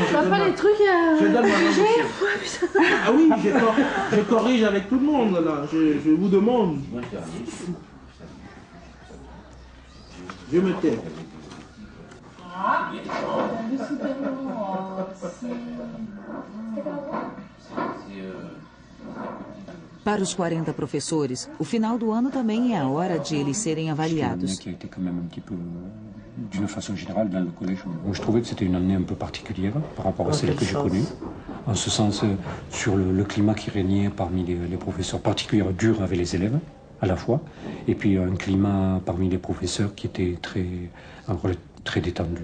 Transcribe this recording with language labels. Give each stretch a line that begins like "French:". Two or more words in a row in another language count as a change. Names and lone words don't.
French: T'as pas les trucs Je donne ma main. Ah oui, je corrige avec tout le monde là. Je vous demande. Je me tais.
Portuguese: Para os 40 professores, o final do ano também é a hora de eles serem avaliados.
French: Qui a été quand même un petit peu, d'une façon générale, dans le collège. Moi, je trouvais que c'était une année un peu particulière par rapport à celle que j'ai connue. En ce sens, sur le climat qui régnait parmi les professeurs, particulièrement dur avec les élèves, à la fois, et puis un climat parmi les professeurs qui était très détendu.